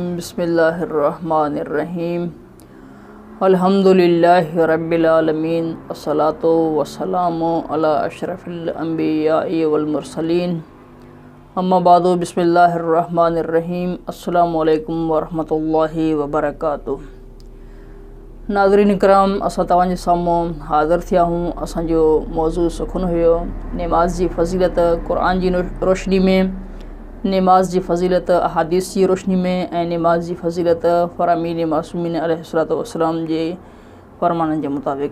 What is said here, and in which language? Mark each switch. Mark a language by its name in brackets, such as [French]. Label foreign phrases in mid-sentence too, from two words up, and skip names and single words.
[Arabic] بسم الله الرحمن الرحيم. الحمد لله رب العالمين. الصلاة والسلام على أشرف الأنبياء والمرسلين. أما بعد. بسم الله الرحمن الرحيم. السلام عليكم ورحمة الله وبركاته. [Sindhi] नाज़रीन इकराम, असां तव्हांजे साम्हूं हाज़िर थिया हूं। असांजो मौज़ू सुखुन हुयो निमाज़ जी फ़ज़ीलत क़ुरान जी रोशनी में, निमाज़ जी फ़ज़ीलत अहादीस जी रोशनी में ऐं निमाज़ जी फ़ज़ीलत फ़रामीन मासूमीन [Arabic] عليه الصلاة والسلام [Sindhi] जे फ़रमाननि जे मुताबिक़।